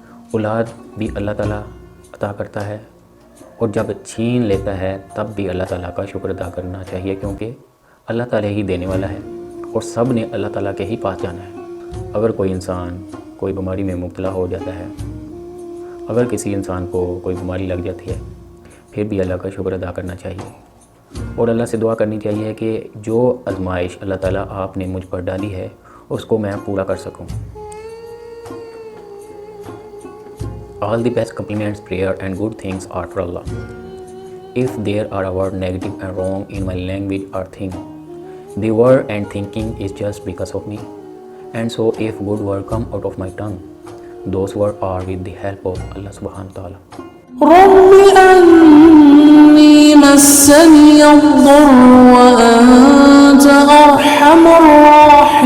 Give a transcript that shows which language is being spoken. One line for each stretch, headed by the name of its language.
Urdu: اولاد بھی اللہ تعالیٰ عطا کرتا ہے اور جب چھین لیتا ہے تب بھی اللہ تعالیٰ کا شکر ادا کرنا چاہیے کیونکہ اللہ تعالیٰ ہی دینے والا ہے اور سب نے اللہ تعالیٰ کے ہی پاس جانا ہے. اگر کوئی انسان کوئی بیماری میں مبتلا ہو جاتا ہے اگر کسی انسان کو کوئی بیماری لگ جاتی ہے پھر بھی اللہ کا شکر ادا کرنا چاہیے اور اللہ سے دعا کرنی چاہیے کہ جو آزمائش اللہ تعالیٰ آپ نے مجھ پر ڈالی ہے اس کو میں پورا کر سکوں.
English: All the best compliments, prayer and good things are for Allah. If there are a word negative and wrong in my language or thing, the word and thinking is just because of me. And so if good word come out of my tongue, those words are with the help of Allah subhanahu wa ta'ala.
Arabic: رب أني مسني الضر وأنت أرحم الراحمين